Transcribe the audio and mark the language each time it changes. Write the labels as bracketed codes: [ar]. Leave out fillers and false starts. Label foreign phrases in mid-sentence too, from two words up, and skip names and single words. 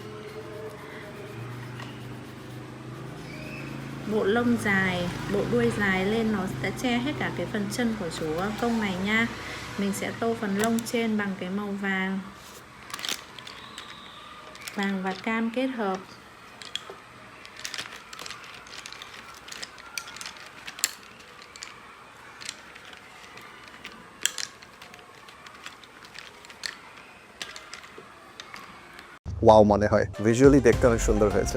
[vi] Bộ lông dài, bộ đuôi dài lên nó sẽ che hết cả cái phần chân của chú công này nha. Mình sẽ tô phần lông trên bằng cái màu vàng. Vàng và cam kết hợp. [bn] ওয়াও মনে হয়, ভিজুয়ালি দেখতে অনেক সুন্দর হয়েছে।